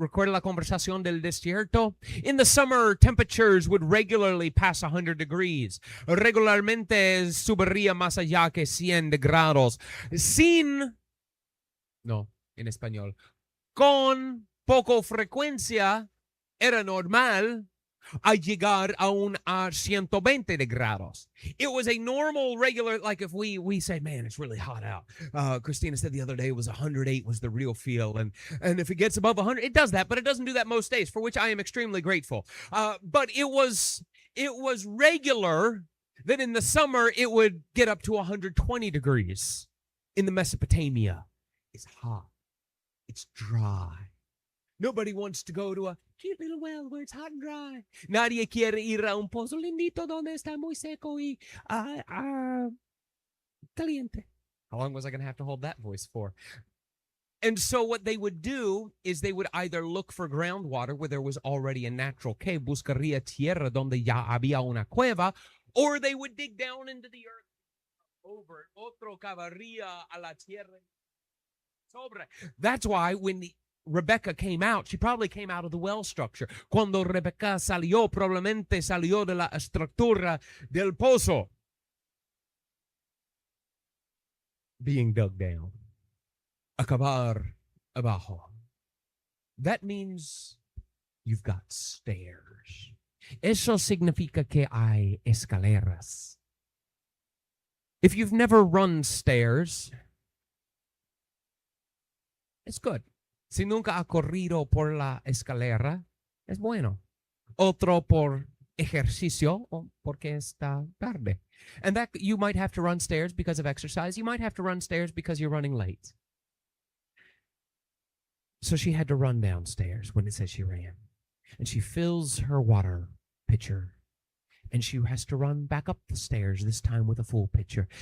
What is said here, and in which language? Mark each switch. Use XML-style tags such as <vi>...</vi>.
<es>Recuerda la conversación del desierto?</es> <en>In the summer, temperatures would regularly pass 100 degrees.</en> <es>Regularmente subiría más allá que 100 grados. En español. Con poco frecuencia era normal a llegar a 120 grados.</es> <en>It was a normal, regular, like if we say, man, it's really hot out. Christina said the other day it was 108 was the real feel. And if it gets above 100, it does that, but it doesn't do that most days, for which I am extremely grateful. But it was regular that in the summer it would get up to 120 degrees. In the Mesopotamia, it's hot. It's dry. Nobody wants to go to a cute little well where it's hot and dry.</en> <es>Nadie quiere ir a un pozo lindito donde está muy seco y caliente.</es> <en>How long was I going to have to hold that voice for? And so what they would do is they would either look for groundwater where there was already a natural cave,</en> <es>buscaría tierra donde ya había una cueva,</es> <en>or they would dig down into the earth over it.</en> <es>Otro cavaría a la tierra sobre.</es> <en>That's why when Rebecca came out, she probably came out of the well structure.</en> <es>Cuando Rebecca salió, probablemente salió de la estructura del pozo.</es> <en>Being dug down.</en> <es>Acabar abajo.</es> <en>That means you've got stairs.</en> <es>Eso significa que hay escaleras.</es> <en>If you've never run stairs, it's good.</en> <es>Si nunca ha corrido por la escalera, es bueno. Otro por ejercicio o porque está tarde.</es> <en>And that you might have to run stairs because of exercise. You might have to run stairs because you're running late. So she had to run downstairs when it says she ran. And she fills her water pitcher. And she has to run back up the stairs, this time with a full pitcher.</en>